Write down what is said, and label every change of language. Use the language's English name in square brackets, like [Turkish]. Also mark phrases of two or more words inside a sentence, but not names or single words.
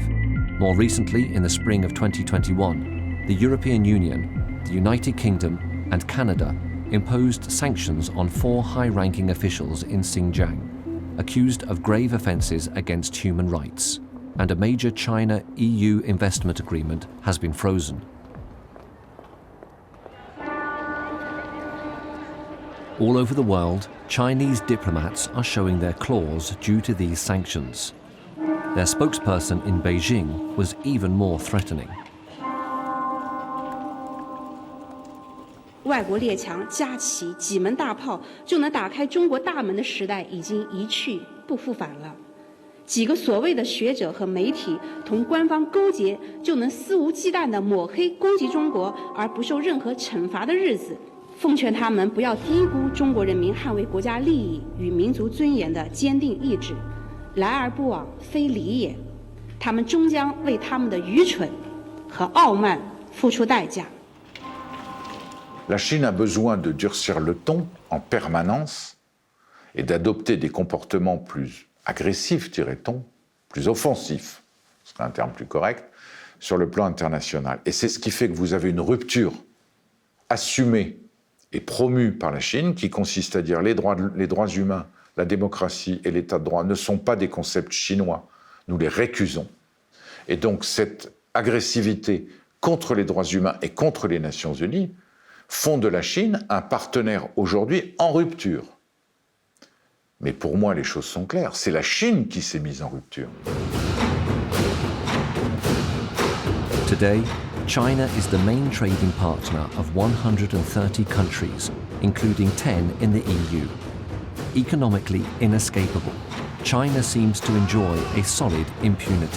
[English] More recently, in the spring of 2021, the European Union, the United Kingdom, and Canada imposed sanctions on 4 high-ranking officials in Xinjiang, accused of grave offences against human rights, and a major China-EU investment agreement has been frozen. All over the world, Chinese diplomats are showing their claws due to these sanctions. Their spokesperson in Beijing was even more threatening. [Chinese] 外国列强架起几门大炮就能打开中国大门的时代已经一去不复返了。几个所谓的学者和媒体同官方勾结，就能肆无忌惮地抹黑攻击中国而不受任何惩罚的日子，奉劝他们不要低估中国人民捍卫国家利益与民族尊严的坚定意志。来而不往非礼也，他们终将为他们的愚蠢和傲慢付出代价。 [French] La Chine a besoin de durcir le ton en permanence et d'adopter des comportements plus agressifs, dirait-on, plus offensifs, ce serait un terme plus correct, sur le plan international. Et c'est ce qui fait que vous avez une rupture assumée et promue par la Chine qui consiste à dire les droits humains, la démocratie et l'état de droit ne sont pas des concepts chinois, nous les récusons. Et donc cette agressivité contre les droits humains et contre les Nations Unies font de la Chine un partenaire aujourd'hui en rupture. Mais pour moi, les choses sont claires. C'est la Chine qui s'est mise en rupture. [English] Today, China is the main trading partner of 130 countries, including 10 in the EU. Economically inescapable, China seems to enjoy a solid impunity.